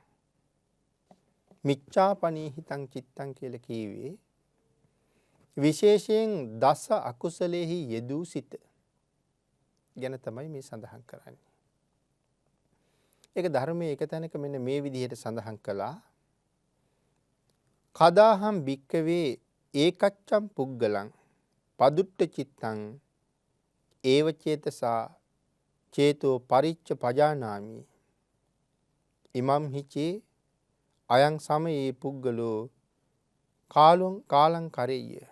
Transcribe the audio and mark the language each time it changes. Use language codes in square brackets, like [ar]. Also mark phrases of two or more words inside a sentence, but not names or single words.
[pi] මිච්ඡා පනීහිතං චිත්තං [si] කියලා කියවේ විශේෂයෙන් දස අකුසලෙහි යෙදූ සිත ගැන තමයි මේ සඳහන් කරන්නේ. ඒක ධර්මයේ එක තැනක මෙන්න මේ විදිහට සඳහන් කළා. [pi] කදාහම් භික්කවේ ඒකච්ඡම් පුග්ගලං පදුට්ඨ චිත්තං ඒව චේතසා චේතෝ පරිච්ඡ පජානාමි ඉමම් හිචේ අයං සමයේ පුග්ගලෝ කාලං කරෙය්‍ය